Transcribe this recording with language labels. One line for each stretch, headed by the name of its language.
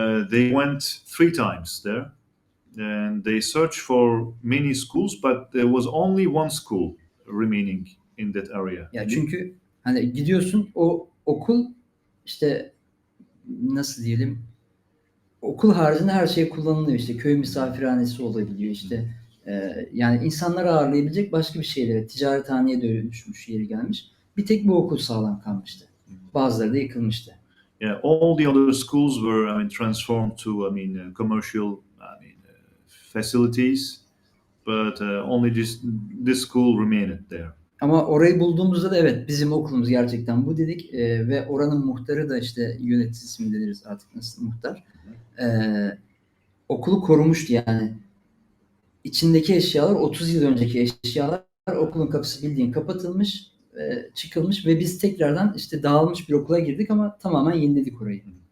English: They went 3 times there, and they searched for many schools, but there was only one school remaining in that area.
Turkish: Ya çünkü hani gidiyorsun, o okul işte nasıl diyelim, okul haricinde her şey kullanılıyor, işte köy misafirhanesi olabiliyor, işte yani insanları ağırlayabilecek başka bir şeylere, ticarethaneye dönüşmüş, yeri gelmiş. Bir tek bu okul sağlam kalmıştı. Bazıları da yıkılmıştı.
English: Yeah, all the other schools were, I mean, transformed to, I mean, commercial, I mean, facilities, but only this school remained there.
Turkish: Ama orayı bulduğumuzda da evet, bizim okulumuz gerçekten bu dedik. Ve oranın muhtarı da, işte yöneticisi mi deriz artık, nasıl, muhtar. Okulu korumuştu yani. İçindeki eşyalar 30 yıl önceki eşyalar, okulun kapısı bildiğin kapatılmış, çıkılmış ve biz tekrardan işte dağılmış bir okula girdik ama tamamen yeniledik orayı.